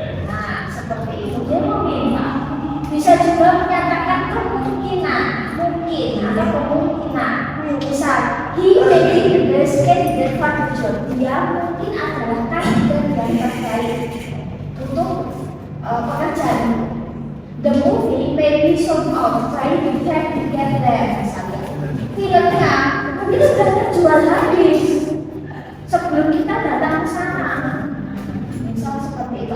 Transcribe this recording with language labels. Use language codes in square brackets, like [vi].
[id] Nah, seperti itu dia meminta. Bisa juga menyatakan kemungkinan, mungkin ada kemungkinan. [en] Misal, he may be the best candidate for the job. [id] Dia mungkin adalah kandidat yang terbaik untuk pekerjaan. [en] The movie may be sold out, trying to get there. [id] Misalnya, filmnya mungkin sudah terjual habis sebelum kita datang ke sana. Misal seperti itu.